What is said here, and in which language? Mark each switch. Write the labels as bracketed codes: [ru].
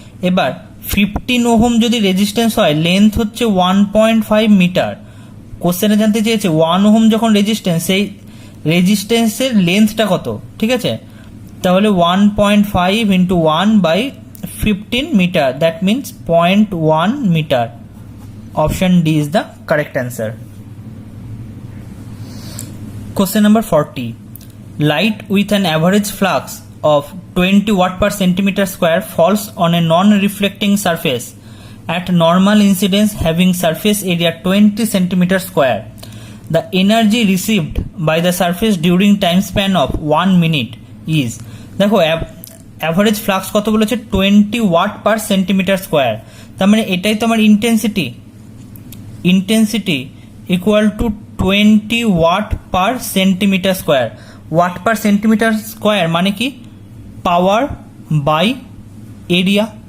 [bn] এবার 15 ওহম যদি রেজিস্ট্যান্স হয়, লেন্থ হচ্ছে 1.5 মিটার। কোশ্চেনে জানতে চেয়েছে 1 ওহম যখন রেজিস্ট্যান্স, সেই রেজিস্ট্যান্সের লেন্থটা কত। ঠিক আছে, তাহলে 1.5 into 1 by 15 meter, [en] that means 0.1 meter. Option D is the correct answer. Question number 40. Light with an average flux of 20 watt per centimeter square falls on a non-reflecting surface at normal incidence having surface area 20 centimeter square. The energy received by the surface during time span of 1 minute is. [bn] দেখো, average flux কত বলেছে 20 watt পার centimetre square. তার মানে এটাই তো আমার intensity equal to 20 watt per centimetre square. Watt per centimetre square মানে কি পাওয়ার বাই এরিয়া।